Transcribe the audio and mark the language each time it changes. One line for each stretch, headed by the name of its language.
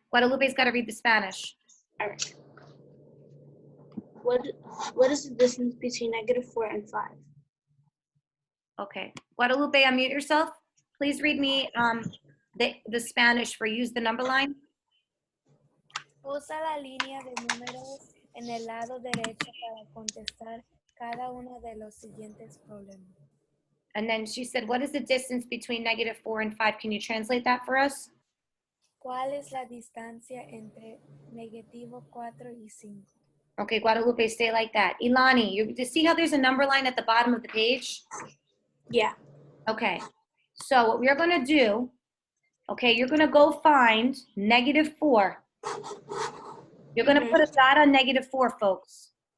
English: Guadalupe's got to read the Spanish. All right. What is the distance between -4 and 5? Okay. Guadalupe, unmute yourself. Please read me the Spanish for use the number line.
Spanish: Usa la línea de números en el lado derecho para contestar cada uno de los siguientes problemas.
English: And then she said, what is the distance between -4 and 5? Can you translate that for us?
Spanish: ¿Cuál es la distancia entre -4 y 5?
English: Okay, Guadalupe, stay like that. Ilani, you see how there's a number line at the bottom of the page? Yeah. Okay, so what we're gonna do, okay, you're gonna go find -4. You're gonna put a dot on -4, folks.